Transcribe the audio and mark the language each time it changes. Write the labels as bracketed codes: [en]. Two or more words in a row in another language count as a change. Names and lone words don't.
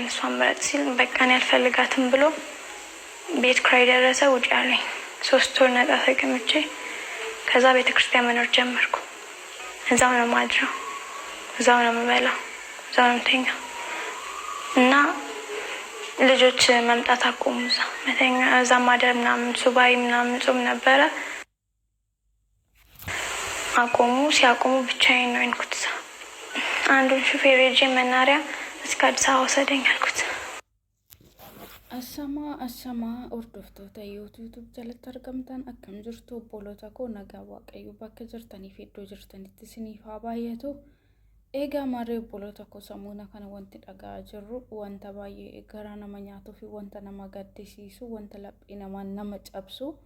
[am] እሷን ምረጥ ሲል በቃ እኔ አልፈልጋትም ብሎ ቤት ኪራይ ደረሰ ውጪ አለኝ። 3 ወር ነጻ ተቀምጬ ከዛ ቤተክርስቲያን መኖር ጀመርኩ። እዛው ነው ማድረው፣ እዛው ነው የምበላው፣ እዛው ነው የምተኛው። እና ልጆች መምጣት አቆሙ። እዛ ማደር ምናምን ሱባኤ ምናምን ጾም ነበረ አቆሙ። ሲያቆሙ ብቻዬን ነው የኖርኩት። አንዱን ሹፌር ሄጄ መናሪያ እስከ አዲስ አበባ ወሰደኝ አልኩት። [om] Ashamaa hordoftoota YouTube jalatti argamtan akkam jirtu obboloota koo, nagaa waaqayyo bakka jirtanii fi iddoo jirtanitti isiniif haa baay'atu. Egaa maarree obboloota koo, samuuna kana wanti dhaga'aa jirru wanta baay'ee garaa nama nyaatuu fi wanta nama gaddisiisu, wanta laphee nama cabsu.